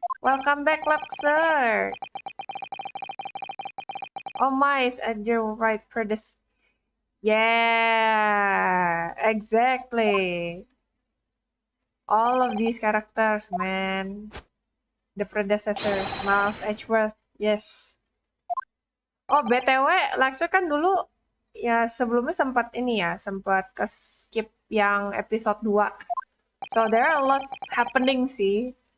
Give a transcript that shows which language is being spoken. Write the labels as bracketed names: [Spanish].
[English] Welcome back, Luxer! Oh my, it's at your right Yeah, exactly. All of these characters, man. The predecessors, Miles Edgeworth, yes. [Indonesian] Oh, BTW, Luxer kan dulu ya sebelumnya sempat ke-skip yang episode 2. [English] So there are a lot happening sih.